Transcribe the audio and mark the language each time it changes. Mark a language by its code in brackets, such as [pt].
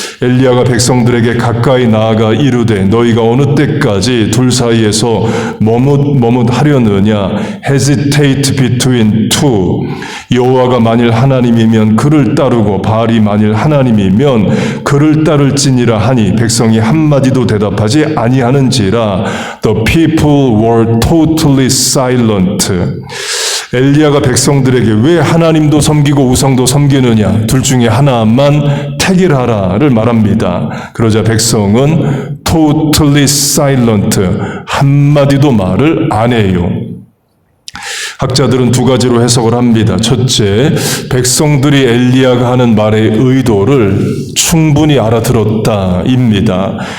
[ko] 엘리야가 백성들에게 가까이 나아가 이르되 너희가 어느 때까지 둘 사이에서 머뭇하려느냐 [en] hesitate between two. [ko] 여호와가 만일 하나님이면 그를 따르고 바알이 만일 하나님이면 그를 따를지니라 하니 백성이 한마디도 대답하지 아니하는지라. [en] The people were totally silent. [ko] 엘리야가 백성들에게 왜 하나님도 섬기고 우상도 섬기느냐, 둘 중에 하나만 택일하라를 말합니다. 그러자 백성은 [en] totally silent, [ko] 한마디도 말을 안 해요. 학자들은 두 가지로 해석을 합니다. 첫째, 백성들이 엘리야가 하는 말의 의도를 충분히 알아들었다입니다.